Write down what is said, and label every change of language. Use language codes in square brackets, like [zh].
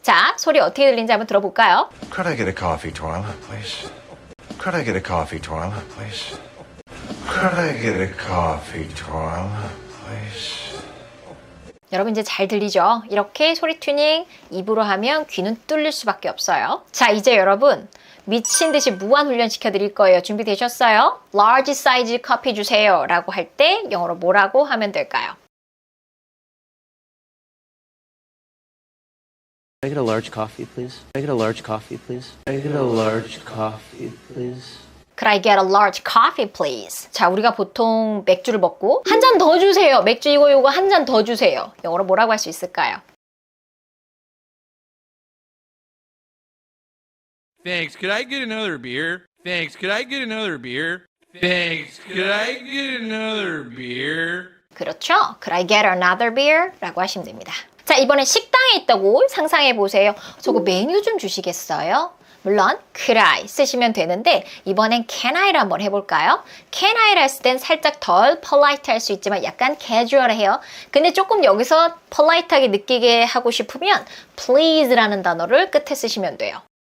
[ko] 자, 소리 어떻게 들리는지 한번 들어볼까요? [en] Could I get a coffee toilet, please? Could I get a coffee toilet, please? Could I get a coffee toilet, please? [ko] 여러분 이제 잘 들리죠? 이렇게 소리 튜닝 입으로 하면 귀는 뚫릴 수밖에 없어요. 자, 이제 여러분 미친 듯이 무한 훈련 시켜드릴 거예요. 준비되셨어요? large size 커피 주세요 라고 할 때 영어로 뭐라고 하면 될까요? [en] Can I get a large coffee, please? Can I get a large coffee, please? Can I get a large coffee, please? Could I get a large coffee, please? [ko] 자, 우리가 보통 맥주를 먹고 한 잔 더 주세요. 맥주 이거 한 잔 더 주세요. 영어로 뭐라고 할 수 있을까요? [en] Thanks, could I get another beer? Thanks, could I get another beer? Thanks, could I get another beer? [ko] 그렇죠. [en] Could I get another beer? [ko] 라고 하시면 됩니다. 자, 이번엔 식당에 있다고 상상해 보세요. 저거 메뉴 좀 주시겠어요? 물론 could I 쓰시면 되는데 이번엔 can I를 한번 해볼까요? can I를 했을 땐 살짝 덜 polite 할 수 있지만 약간 casual해요. 근데 조금 여기서 polite하게 느끼게 하고 싶으면 please라는 단어를 끝에 쓰시면 돼요.